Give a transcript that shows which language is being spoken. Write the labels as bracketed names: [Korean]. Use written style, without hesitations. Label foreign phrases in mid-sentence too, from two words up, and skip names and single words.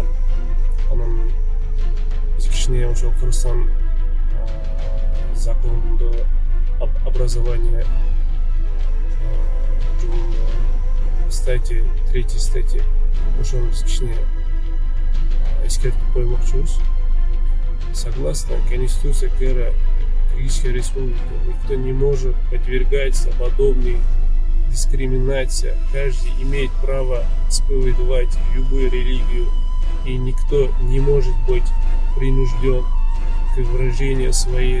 [Kyrgyz] Анан биз кичине ошол Кыргызстан закондо [Russian] образование статья, [Kyrgyz] 3 статья, ошону биз кичине эскертип коймокчубуз. [Russian] Согласно Конституции Кыргызской Республики, никто не может подвергаться подобной дискриминации. Каждый имеет право исповедовать любую религию, и никто не может быть принужден к выражению своей